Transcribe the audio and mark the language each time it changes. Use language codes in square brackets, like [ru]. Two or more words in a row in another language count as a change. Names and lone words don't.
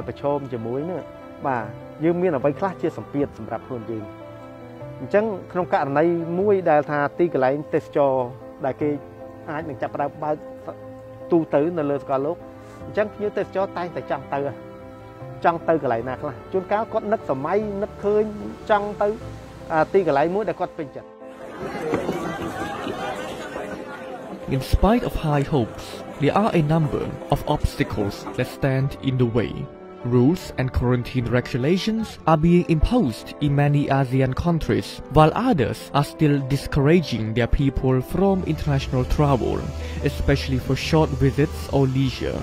[km] ប្រឈមជាមួយនោះបាទយើងមានអ្វីខ្លះជាសម្ពាធសម្រាប់ខ្លួនយើងអញ្ចឹងក្នុងករណីមួយដែលថាទីកន្លែងទេសចរដែលគេអាចនឹងចាប់ផ្ដើមបើកទូទៅនៅលើសកលលោកអញ្ចឹងភ្ញៀវទេសចរតែងតែចង់ទៅកន្លែងណាខ្លះជួនកាលគាត់នឹកសម័យនឹកឃើញចង់ទៅទីកន្លែងមួយដែលគាត់ពេញចិត្ត [en] In spite of high hopes, there are a number of obstacles that stand in the way. Rules and quarantine regulations are being imposed in many ASEAN countries, while others are still discouraging their people from international travel, especially for short visits or leisure.